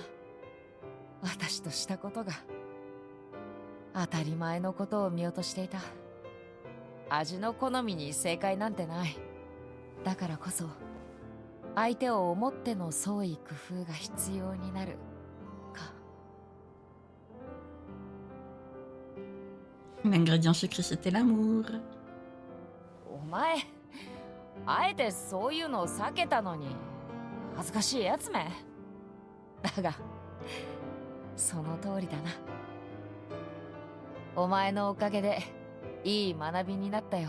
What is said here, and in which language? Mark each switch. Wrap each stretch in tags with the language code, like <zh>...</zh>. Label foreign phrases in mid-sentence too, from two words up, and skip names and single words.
<ja>私としたことが当たり前のことを見落としていた。味の好みに正解なんてない。だからこそ相手を思っての創意工夫が必要になるか。</ja> <fr>L'ingrédient secret, c'était l'amour.</fr> <ja>お前、あえてそういうのを避けたのに恥ずかしいやつめ。だがその通りだな。お前のおかげでいい学びになったよ。</ja>